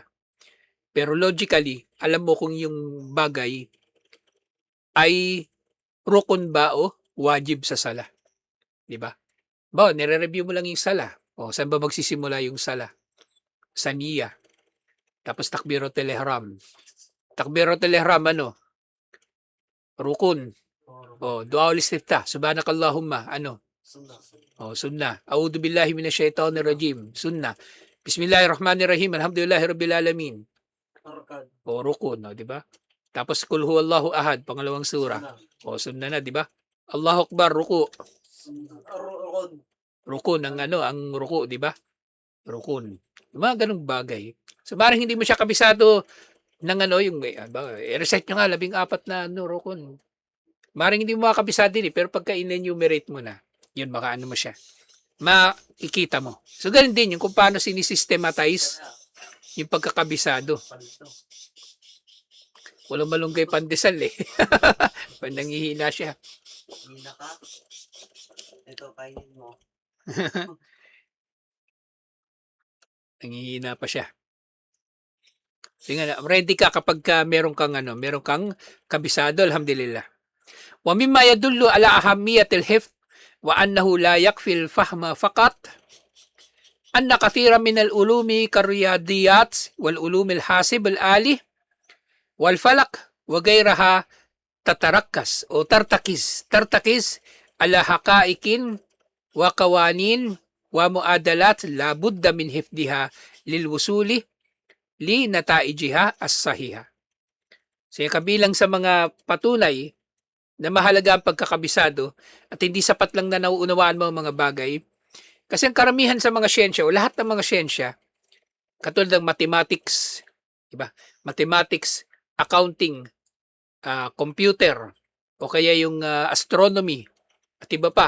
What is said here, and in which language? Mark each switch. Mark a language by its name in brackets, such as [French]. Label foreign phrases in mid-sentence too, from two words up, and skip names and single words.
[Filipino] Pero logically, alam mo kung yung bagay ay rukun ba o wajib sa sala. Diba? Nire-review mo lang yung sala. Saan ba magsisimula yung sala? Sa niya. Tapos [Arabic] تكبيرة الإحرام. تكبيرة الإحرام ركن. دعاء الاستفتاح سبحانك اللهم سنة. أعوذ بالله من الشيطان الرجيم. Sunnah. بسم الله الرحمن الرحيم الحمد لله رب العالمين. [Filipino] Rukun, di ba? Tapos [Arabic] قل هو الله أحد, [Filipino] pangalawang sura. Sunnah na, di ba? [Arabic] الله أكبر, [Filipino] ruku. Rukun ang ano, ang ruku, 'di ba? Rukun. Yung mga gano'ng bagay. So, maaaring hindi mo siya kabisado ng ano, yung i-recite nyo nga 14 na ano, rukun. Maaaring hindi mo makakabisado din, pero pagka in-enumerate mo na, yun, baka ano mo siya, makikita mo. So, ganun din yung kung paano sinisystematize yung pagkakabisado. Walang malunggay pandesal eh. Pag nangihina siya. Hina ka. Ito, kainin mo. Nangihina pa siya. Sige na, ready ka kapag meron kang ano, meron kang kabisado, alhamdulillah. [Arabic] وممّا يدلّ على أهمية الحفظ وأنه لا يكفي الفهم فقط أن كثيرا من العلوم كالرياضيات والعلوم الحاسب الآلي والفلك وغيرها تتركز أو ترتكز على حقائق وقوانين ومعادلات لا بد من حفظها للوصول لنتائجها الصحيحة. [Filipino] So, kabilang sa mga patunay na mahalaga ang pagkakabisado at hindi sapat lang na nauunawaan mo ang mga bagay. Kasi ang karamihan sa mga siyensya o lahat ng mga siyensya, katulad ng mathematics, diba? Mathematics, accounting, computer, o kaya yung astronomy, at iba pa.